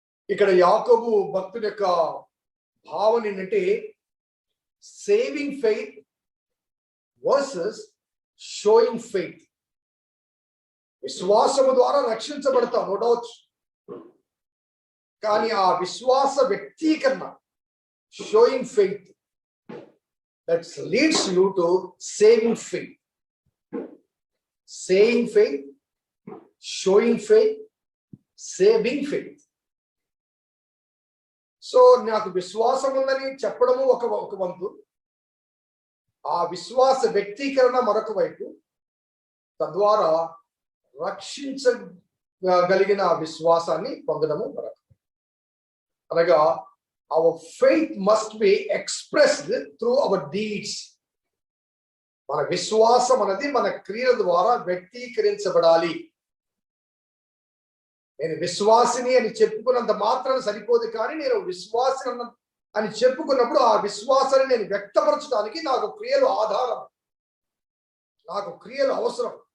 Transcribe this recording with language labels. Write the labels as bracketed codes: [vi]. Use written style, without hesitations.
[te] ఇక్కడ యాకోబు భక్తుడి యొక్క భావన ఏంటంటే, [en] Saving faith versus showing faith. [te] విశ్వాసము ద్వారా రక్షించబడతాం, [en] No doubt. [te] కానీ ఆ విశ్వాస వ్యక్తీకరణ, [en] Showing faith, that leads you to saving faith. Saying faith, showing faith, saving faith. [te] So నాకు విశ్వాసం ఉందని చెప్పడము ఒక వంతు, ఆ విశ్వాస వ్యక్తీకరణ మరొక వైపు, తద్వారా రక్షించగలిగిన విశ్వాసాన్ని పొందడము మరొక. [en] అనగా our faith must be expressed through our deeds. [te] మన విశ్వాసం అనేది మన క్రియల ద్వారా వ్యక్తీకరించబడాలి. నేను విశ్వాసిని అని చెప్పుకున్నంత మాత్రం సరిపోదు, కానీ నేను విశ్వాసిని అని చెప్పుకున్నప్పుడు ఆ విశ్వాసాన్ని నేను వ్యక్తపరచడానికి నాకు క్రియలు ఆధారం, నాకు క్రియలు అవసరం.